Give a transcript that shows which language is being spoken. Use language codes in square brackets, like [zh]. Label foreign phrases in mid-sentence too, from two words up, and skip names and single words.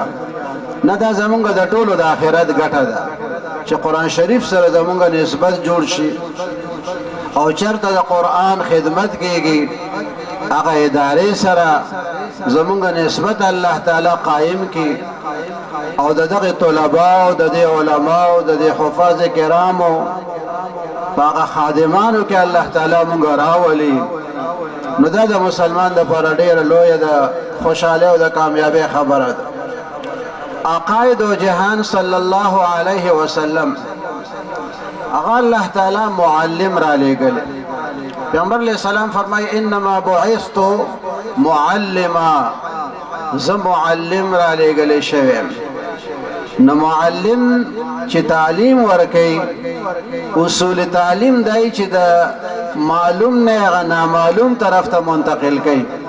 [ps] نه، دا زمونږ د ټولو د آخرت ګټه ده چې قرآن شریف سره زمونږ نسبت جوړ شي او چېرته د قرآن خدمت کېږي هغه ادارې سره زمونږ نسبت الله تعالی قائم کړي او د دغه طلباو د دې علماو د دې حفاظ کرامو په هغه خادمانو کې الله تعالی مونږ راولي. نو دا د مسلمان دپاره ډېره لویه د خوشحالۍ او د کامیابۍ خبره ده. آقای دو جهان [ar] صلی الله علیه وسلم [ps] هغه الله تعالی معلم را لېږل. پیغمبر [ar] علیہ السلام [ps] فرمایي [ar] انما بعثت معلما، [ps] زه معلم را لېږلی شوی یم. نو معلم چې تعلیم ورکوي، اصول تعلیم دی چې د معلوم نه هغه نامعلوم طرف ته منتقل کوي.